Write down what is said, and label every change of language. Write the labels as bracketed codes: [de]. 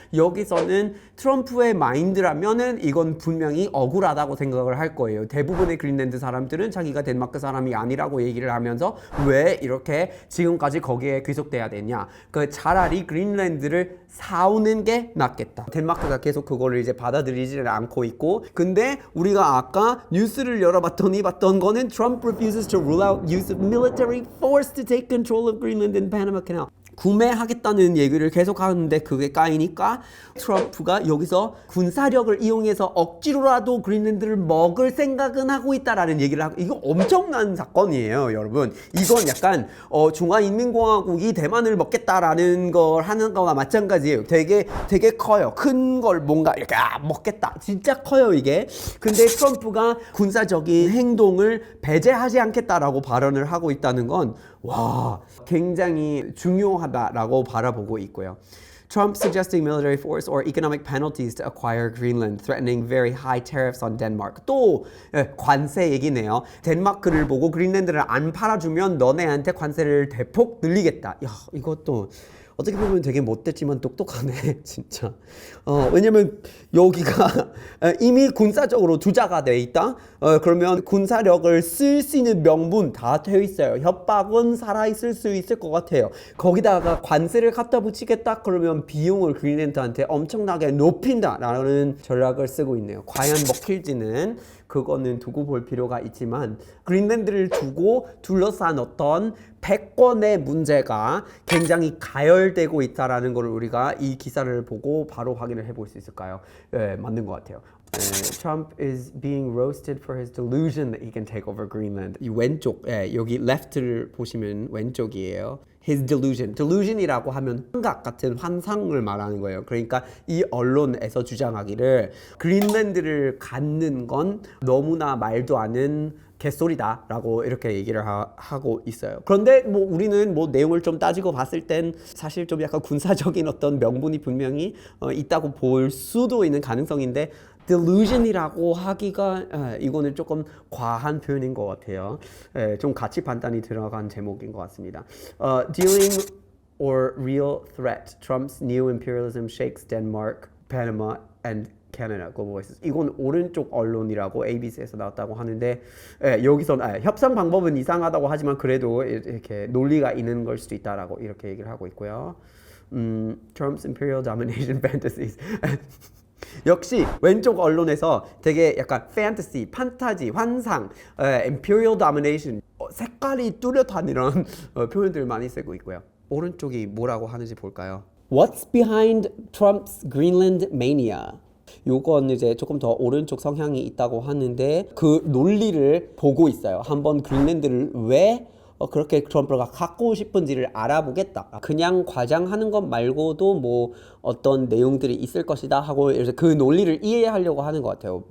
[ko] 여기서는 트럼프의 마인드라면은 이건 분명히 억울하다고 생각을 할 거예요. 대부분의 그린란드 사람들은 자기가 덴마크 사람이 아니라고 얘기를 하면서 왜 이렇게 지금까지 거기에 귀속돼야 되냐. 그 차라리 그린란드를 사오는 게 낫겠다. 덴마크가 계속 그거를 이제 받아들이지는 않고 있고, 근데 우리가 아까 뉴스를 열어봤더니 봤던 거는 [en] Trump refuses to rule out use of military force to take control of Greenland and Panama Canal. [ko] 구매하겠다는 얘기를 계속 하는데 그게 까이니까 트럼프가 여기서 군사력을 이용해서 억지로라도 그린란드를 먹을 생각은 하고 있다라는 얘기를 하고, 이거 엄청난 사건이에요, 여러분. 이건 약간 중화인민공화국이 대만을 먹겠다라는 걸 하는 거와 마찬가지예요. 되게 커요. 큰 걸 뭔가 이렇게 먹겠다. 진짜 커요, 이게. 근데 트럼프가 군사적인 행동을 배제하지 않겠다라고 발언을 하고 있다는 건 와, 굉장히 중요하다라고 바라보고 있고요. [en] Trump suggesting military force or economic penalties to acquire Greenland, threatening very high tariffs on Denmark. [ko] 또 관세 얘기네요. 덴마크를 보고 그린란드를 안 팔아주면 너네한테 관세를 대폭 늘리겠다. 야, 이것도 어떻게 보면 되게 못됐지만 똑똑하네, 진짜. 왜냐면 여기가 이미 군사적으로 투자가 돼 있다. 그러면 군사력을 쓸 수 있는 명분 다 되어 있어요. 협박은 살아 있을 수 있을 것 같아요. 거기다가 관세를 갖다 붙이겠다 그러면 비용을 그린란드한테 엄청나게 높인다라는 전략을 쓰고 있네요. 과연 먹힐지는 그거는 두고 볼 필요가 있지만, 그린란드를 두고 둘러싼 어떤 패권의 문제가 굉장히 가열되고 있다라는 걸 우리가 이 기사를 보고 바로 확인을 해볼 수 있을까요? 네, 맞는 것 같아요. [en] Trump is being roasted for his delusion that he can take over Greenland. [ko] 이 왼쪽, 여기 left를 보시면 왼쪽이에요. [en] His delusion. [ko] delusion이라고 하면 환각 같은 환상을 말하는 거예요. 그러니까 이 언론에서 주장하기를 그린란드를 갖는 건 너무나 말도 않은 개소리다 라고 이렇게 얘기를 하고 있어요. 그런데 뭐 우리는 뭐 내용을 좀 따지고 봤을 땐 사실 좀 약간 군사적인 어떤 명분이 분명히 있다고 볼 수도 있는 가능성인데, delusion이라고 하기가 이거는 조금 과한 표현인 것 같아요. 좀 가치 판단이 들어간 제목인 것 같습니다. [en] Dealing or real threat. Trump's new imperialism shakes Denmark, Panama, and Canada. Global Voices. [ko] 이건 오른쪽 언론이라고 ABC에서 나왔다고 하는데, 여기서는 협상 방법은 이상하다고 하지만 그래도 이렇게 논리가 있는 걸 수도 있다라고 이렇게 얘기를 하고 있고요. [en] Trump's imperial domination fantasies. [ko] 역시 왼쪽 언론에서 되게 약간 fantasy, 판타지, 환상, [en] imperial domination, [ko] 색깔이 뚜렷한 이런 표현들을 많이 쓰고 있고요. 오른쪽이 뭐라고 하는지 볼까요? [en] What's behind Trump's Greenland mania? [ko] 요건 이제 조금 더 오른쪽 성향이 있다고 하는데 그 논리를 보고 있어요. 한번 그린란드를 왜 그렇게 트럼프가 갖고 싶은지를 알아보겠다. 그냥 과장하는 것 말고도 뭐 어떤 내용들이 있을 것이다 하고 그 논리를 이해하려고 하는 것 같아요.